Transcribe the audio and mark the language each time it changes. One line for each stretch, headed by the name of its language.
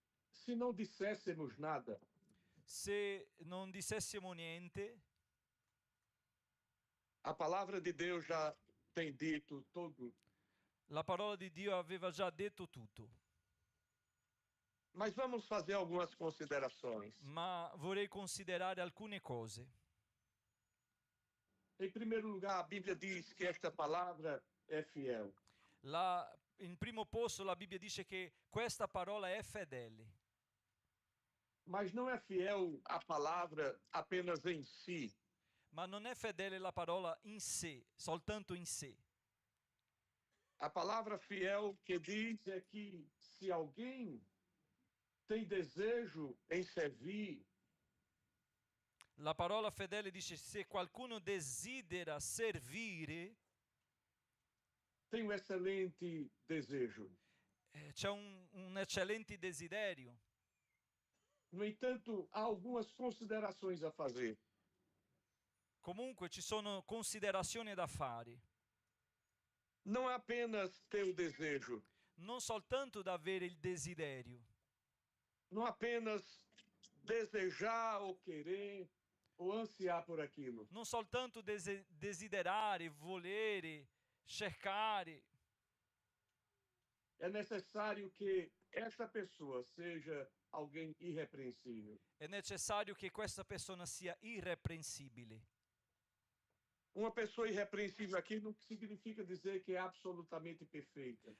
Portuguese: Se não disséssemos nada,
Italian: Se non dissessimo niente,
Portuguese: a palavra de Deus já tem dito tudo,
Italian: la parola di Dio aveva già detto tutto.
Portuguese: Mas vamos fazer algumas considerações.
Italian: Ma vorrei considerare alcune cose.
Portuguese: Em primeiro lugar, a Bíblia diz que esta palavra é fiel.
Italian: In primo posto la Bibbia dice che questa parola è fedele.
Portuguese: Mas não é fiel a palavra apenas em si.
Italian: Ma non è fedele la parola in sé, soltanto in sé.
Portuguese: A palavra fiel que diz é que se alguém tem desejo em servir,
Italian: La parola fedele dice se qualcuno desidera servire,
Portuguese: tem um excelente desejo.
Italian: c'è un eccellente desiderio.
Portuguese: No entanto, há algumas considerações a fazer.
Italian: Comunque ci sono considerazioni da fare.
Portuguese: Não é apenas ter o desejo,
Italian: Non soltanto da avere il desiderio,
Portuguese: não apenas desejar ou querer ou ansiar por aquilo.
Italian: non soltanto desiderare, volere, cercare.
Portuguese: É necessário que esta pessoa seja alguém irrepreensível.
Italian: È necessario che questa persona sia irreprensibile.
Portuguese: Uma pessoa irrepreensível aqui não significa dizer que é absolutamente perfeita.